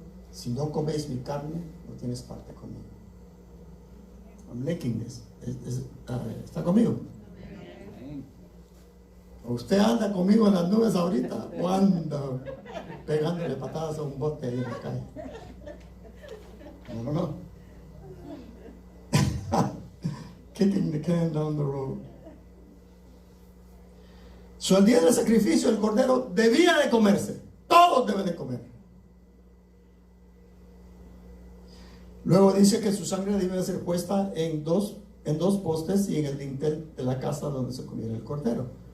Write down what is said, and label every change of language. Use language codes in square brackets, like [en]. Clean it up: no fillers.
[es] Si no coméis mi carne, no tienes parte conmigo. [en] I'm making this. [es] ¿Está conmigo? Usted anda conmigo en las nubes ahorita. ¿Cuándo? Pegándole patadas a un bote ahí en la calle. No. [en] Kicking the can down the road. [es] So, el día del sacrificio, el cordero debía de comerse. Todos deben de comer. Luego dice que su sangre debe de ser puesta en dos postes y en el dintel de la casa donde se comiera el cordero.